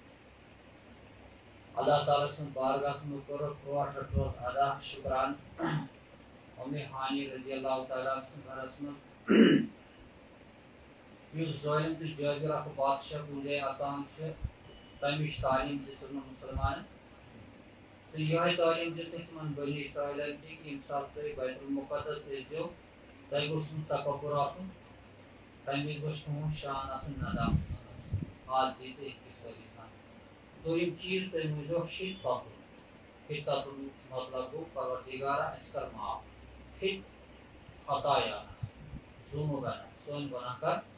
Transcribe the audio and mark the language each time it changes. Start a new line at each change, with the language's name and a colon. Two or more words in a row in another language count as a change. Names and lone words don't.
Kashmiri: اللہ تعالیٰ سٕنٛدِ بارگاہس منٛز کوٚرُکھ ٲٹھ روز ادا شُکران اُمہِ ہانی
Arabic: رضی اللہ تعالیٰ
Kashmiri: سٕنٛدِ گرس منٛز یُس ظٲلِم تہٕ جٲبِر اکھ بادشاہ کُنہِ جایہِ اژان چھُ تمِچ تعلیٖم دِژٕکھ نہٕ مُسلمانن
Urdu: تو یہ تعلیم جیسے
Kashmiri: تمن
Urdu: بنی اسرائیل کی کہ سات تھی
Kashmiri: بیت المقدس ٲسۍزیو تۄہہِ گوٚژھ نہٕ تکبر آسُن تمہِ وِزِ گوٚژھ تُہُنٛد شان آسُن ندامتس منٛز آز یہِ تہِ اختصٲری سان دوٚیِم چیٖز تُہۍ روٗزیو حِتَتُن مطلب گوٚو پروردِگارا اَسہِ کر معاف
Arabic: خطایا ذُنوٗبنا
Kashmiri: سٲنۍ گۄناہ کر